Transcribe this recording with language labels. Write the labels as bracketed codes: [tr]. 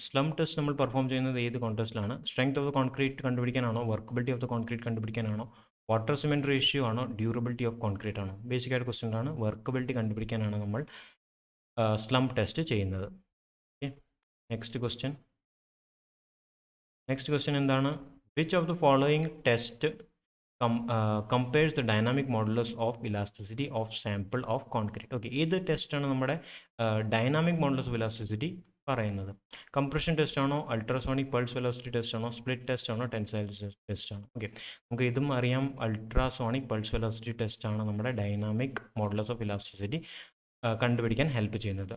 [ml] Slump test നമ്മൾ perform ചെയ്യുന്നത് ഏത് കോൺടെസ്റ്റിലാണ്? Strength of the concrete കണ്ടുപിടിക്കാനാണോ, workability of the concrete കണ്ടുപിടിക്കാനാണോ, water cement ratio ആണോ, durability of concrete ആണോ? Basic ആയിട്ട് ക്വസ്റ്റ്യൻ ആണ്. വർക്കബിലിറ്റി കണ്ടുപിടിക്കാനാണ് നമ്മൾ സ്ലം ടെസ്റ്റ് ചെയ്യുന്നത്. ഓക്കെ, നെക്സ്റ്റ് ക്വസ്റ്റ്യൻ എന്താണ്? [en] Which of the following test compares the dynamic modulus of elasticity of sample of concrete. [ml] Okay, ഏത് ടെസ്റ്റാണ് നമ്മുടെ ഡൈനാമിക് മോഡുലസ് ഓഫ് ഇലാസ്റ്റിസിറ്റി പറയുന്നത്? കംപ്രഷൻ ടെസ്റ്റ് ആണോ, അൾട്രാസോണിക് പൾസ് വെലോസിറ്റി ടെസ്റ്റ് ആണോ, split test ആണോ, tensile test ആണോ? Okay, നമുക്ക് ഇതും അറിയാം. അൾട്രാസോണിക് പൾസ് വെലോസിറ്റി ടെസ്റ്റ് ആണ് നമ്മുടെ ഡൈനാമിക് മോഡുലസ് ഓഫ് ഇലാസ്റ്റിസിറ്റി കണ്ടുപിടിക്കാൻ ഹെൽപ്പ് ചെയ്യുന്നത്.